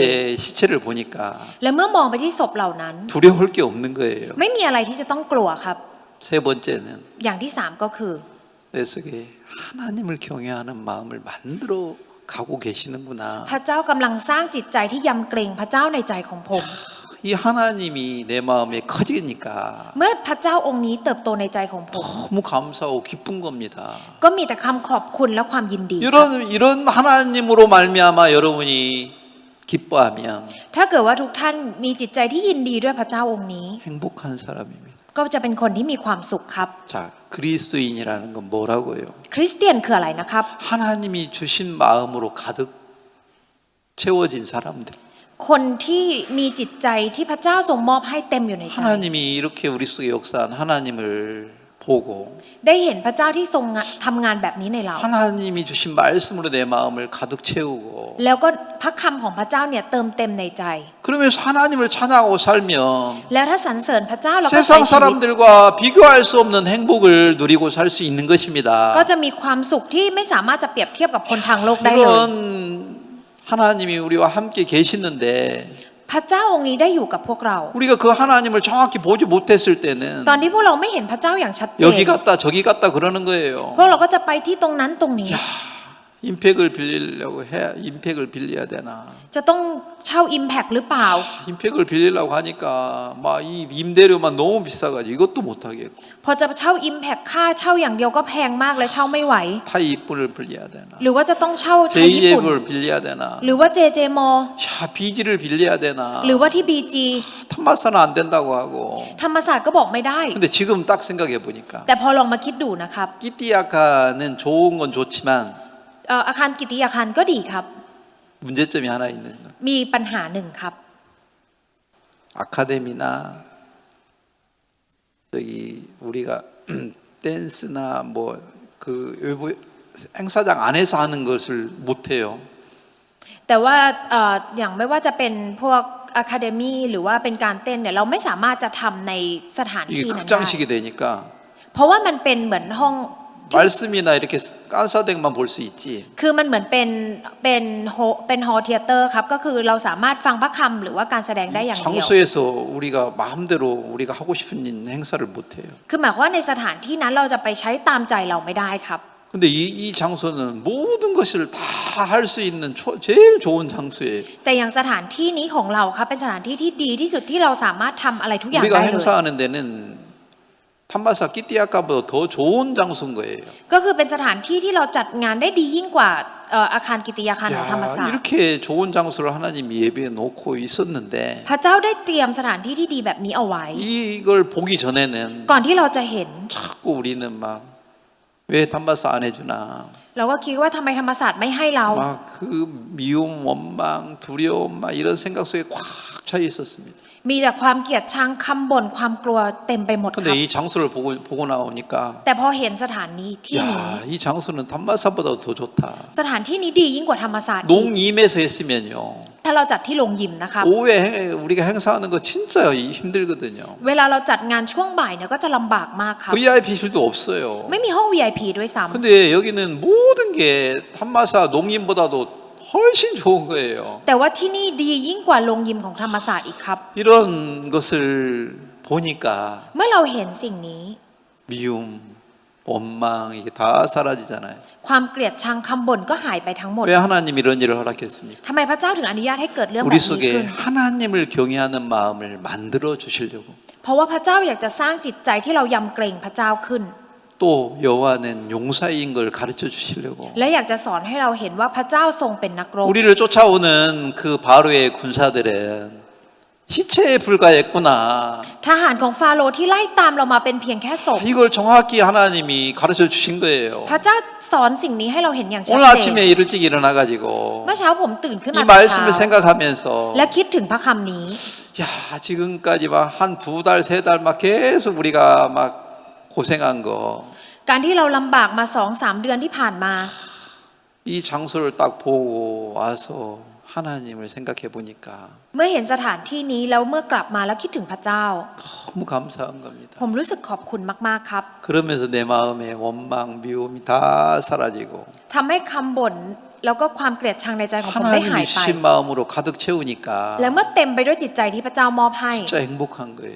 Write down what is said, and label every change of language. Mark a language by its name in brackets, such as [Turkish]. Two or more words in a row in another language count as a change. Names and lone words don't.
[Korean] 이제 시체를 보니까 [Thai] และเมื่อมองไปที่ศพเหล่านั้น [Korean] 두려울 게 없는 거예요. [Thai] ไม่มีอะไรที่จะต้องกลัวครับ [Korean] 세 번째는 [Thai] อย่างที่สามก็คือ [Korean] 내 속에 하나님을 경외하는 마음을 만들어 가고 계시는구나. [Thai] พระเจ้ากำลังสร้างจิตใจที่ยำเกรงพระเจ้าในใจของผม [Korean] 이 하나님이 내 마음에 커지니까 [Thai] เมื่อพระเจ้าองค์นี้เติบโตในใจของผม [Korean] 너무 감사하고 기쁜 겁니다. [Thai] ก็มีแต่คำขอบคุณและความยินดีครับ [Korean] 이런 하나님으로 말미암아 여러분이 기뻐하면 [Thai] ถ้าเกิดว่าทุกท่านมีจิตใจที่ยินดีด้วยพระเจ้าองค์นี้ [Korean] 행복한 사람입니다. [Thai] ก็จะเป็นคนที่มีความสุขครับ [Korean] 자, 그리스도인이라는 건 뭐라고요? [Thai] คริสเตียนคืออะไรนะครับ [Korean] 하나님이 주신 마음으로 가득 채워진 사람들. [Thai] คนที่มีจิตใจที่พระเจ้าทรงมอบให้เต็มอยู่ในใจ [Korean] 하나님이 이렇게 우리 속에 역사한 하나님을 보고 [Thai] ได้เห็นพระเจ้าที่ทรงทำงานแบบนี้ในเรา [Korean] 하나님이 주신 말씀으로 내 마음을 가득 채우고 [Thai] แล้วก็พระคำของพระเจ้าเนี่ยเติมเต็มในใจ [Korean] 그러면서 하나님을 찬양하고 살면 [Thai] แล้วถ้าสรรเสริญพระเจ้าเราก็ใช้ [Korean] 세상 [Thai] ชีวิต [Korean] 사람들과 비교할 수 없는 행복을 누리고 살 수 있는 것입니다. [Thai] ก็จะมีความสุขที่ไม่สามารถจะเปรียบเทียบกับคนทางโลกได้เลย [Korean] 이런 하나님이 우리와 함께 계시는데 [Thai] พระเจ้าองค์นี้ได้อยู่กับพวกเรา [Korean] 우리가 그 하나님을 정확히 보지 못했을 때는 [Thai] ตอนที่พวกเราไม่เห็นพระเจ้าอย่างชัดเจน [Korean] 여기 갔다 저기 갔다 그러는 거예요. [Thai] พวกเราก็จะไปที่ตรงนั้นตรงนี้ [Korean] 임팩을 빌리려고 해야 임팩을 빌려야 되나? [Thai] จะต้องเช่า Impact หรือเปล่า [Korean] 임팩을 빌리려고 하니까 막 이 임대료만 너무 비싸가지고 이것도 못 하겠고 [Thai] พอจะเช่า Impact ค่าเช่าอย่างเดียวก็แพงมากและเช่าไม่ไหว [Korean] 타이입을 빌려야 되나? [Thai] หรือว่าจะต้องเช่าไทยญี่ปุ่น [Korean] JF을 빌려야 되나? [Thai] หรือว่า JJ m a [Korean] 야, 비지를 빌려야 되나? [Thai] หรือว่าที่ BG [Korean] 탄마사는 안 된다고 하고. [Thai] ธรรมศาสตร์ก็บอกไม่ได้ [Korean] 근데 지금 딱 생각해 보니까 [Thai] แต่พอลองมาคิดดูนะครับ [Korean] 끼띠아카는 좋은 건 좋지만 [Thai] อาคารกิติยาคารก็ดีครับ [Korean] 문제점이 하나 있는 거. [Thai] มีปัญหาหนึ่งครับ [Korean] 아카데미나 저기 우리가 댄스나 뭐 그 외부 행사장 안에서 하는 것을 못 해요. [Thai] แต่ว่าอย่างไม่ว่าจะเป็นพวกอะคาเดมี่หรือว่าเป็นการเต้นเนี่ยเราไม่สามารถจะทำในสถาน [Korean] 이게 [Thai] ที่นั้นได้ [Korean] 극장식이 되니까 [Thai] เพราะว่ามันเป็นเหมือนห้อง [Korean] 말씀이나 이렇게 깐사댁만 볼 수 있지. [Thai] คือมันเหมือนเป็น [English] hall theater [Thai] ครับก็คือเราสามารถฟังพระคำหรือว่าการแสดงได้อย่างเดียว [Korean] 장소에서 우리가 마음대로 우리가 하고 싶은 행사를 못 해요. [Thai] คือหมายความว่าในสถานที่นั้นเราจะไปใช้ตามใจเราไม่ได้ครับ [Korean] 근데 이 장소는 모든 것을 다 할 수 있는 제일 좋은 장소예요. [Thai] แต่อย่างสถานที่นี้ของเราครับเป็นสถานที่ที่ดีที่สุดที่เราสามารถทำอะไรทุกอย่าง [Korean] 우리가 [Thai] ได้เลย [Korean] 행사하는 데는 판마사 끼띠아까보다 더 좋은 장소인 거예요. [Thai] ก็คือเป็นสถานที่ที่เราจัดงานได้ดียิ่งกว่าอาคารกิตติยาคารของธรรมศาสต [Korean] 야, [Thai] ร์ [Korean] 이렇게 좋은 장소를 하나님이 예배에 놓고 있었는데 [Thai] พระเจ้าได้เตรียมสถานที่ที่ดีแบบนี้เอาไว้ [Korean] 이걸 보기 전에는 [Thai] ก่อนที่เราจะเห็น [Korean] 자꾸 우리는 막 왜 판마사 안 해주나 [Thai] เราก็คิดว่าทำไมธรรมศาสตร์ไม่ให้เรา [Korean] 막 그 미움, 원망, 두려움 막 이런 생각 속에 꽉 차 있었습니다. [Thai] มีแต่ความเกลียดชังคำบ่นความกลัวเต็มไปหมดครับ [Korean] 근데 이 장소를 보고 나오니까 [Thai] แต่พอเห็นสถานนี้ที่นี้ [Korean] 야, 이 장소는 단마사보다 더 좋다. [Thai] สถานที่นี้ดียิ่งกว่าธรรมศาสตร์อีก [Korean] 농임에서 했으면요. [Thai] ถ้าเราจัดที่โรงยิมนะครับ [Korean] 오후에 우리가 행사하는 거 진짜 힘들거든요. [Thai] เวลาเราจัดงานช่วงบ่ายเนี่ยก็จะลำบากมากครับ [Korean] VIP실도 없어요. [Thai] ไม่มีห้อง VIP ด้วยซ้ำ [Korean] 근데 여기는 모든 게 단마사 농임보다도 훨씬 좋은 거예요. [Thai] แต่ว่าที่นี่ดียิ่งกว่าโรงยิมของธรรมศาสตร์อีกครับ [Korean] 이런 것을 보니까 [Thai] เมื่อเราเห็นสิ่งนี้ [Korean] 미움, 원망 이게 다 사라지잖아요. [Thai] ความเกลียดชังคำบ่นก็หายไปทั้งหมด [Korean] 왜 하나님 이런 일을 허락했습니까? [Thai] ทำไมพระเจ้าถึงอนุญาตให้เกิดเรื่องแบบ [Korean] 우리 [Thai] นี้ [Korean] 속에 [Thai] ขึ้น [Korean] 하나님을 경외하는 마음을 만들어 주시려고. [Thai] เพราะว่าพระเจ้าอยากจะสร้างจิตใจที่เรายำเกรงพระเจ้าขึ้น [Korean] 또 여호와는 용사인 걸 가르쳐 주시려고. [Thai] และอยากจะสอนให้เราเห็นว่าพระเจ้าทรงเป็นนักรบ [Korean] 우리를 쫓아오는 그 바로의 군사들은 시체에 불과했구나. [Thai] ทหารของฟาโรห์ที่ไล่ตามเรามาเป็นเพียงแค่ศพ [Korean] 이걸 정확히 하나님이 가르쳐 주신 거예요. [Thai] พระเจ้าสอนสิ่งนี้ให้เราเห็นอย่างชัด [Korean] 오늘 [Thai] เจน [Korean] 아침에 일찍 일어나가지고 [Thai] เมื่อเช้าผมตื่นขึ้น [Korean] 이 [Thai] มาแต่เช้า [Korean] 말씀을 생각하면서 [Thai] และคิดถึงพระคำนี้ [Korean] 야 지금까지 막 한 두 달 세 달 막 계속 우리가 막 고생한 거. [Thai] การที่เราลำบากมา 2-3 เดือนที่ผ่านมา [Korean] 이 장소를 딱 보고 와서 하나님을 생각해 보니까 [Thai] เมื่อเห็นสถานที่นี้แล้วเมื่อกลับมาแล้วคิดถึงพระเจ้า [Korean] 너무 감사한 겁니다. [Thai] ผมรู้สึกขอบคุณมากๆครับ [Korean] 그러면서 내 마음에 원망, 미움이 다 사라지고 [Thai] ทำให้คำบ่นแล้วก็ความเกลียดชังในใจของผมได้หาย [Korean] 하나님이 [Thai] ไป [Korean] 주신 마음으로 가득 채우니까 [Thai] และเมื่อเต็มไปด้วยจิตใจที่พระเจ้ามอบให้ [Korean] 진짜 행복한 거예요.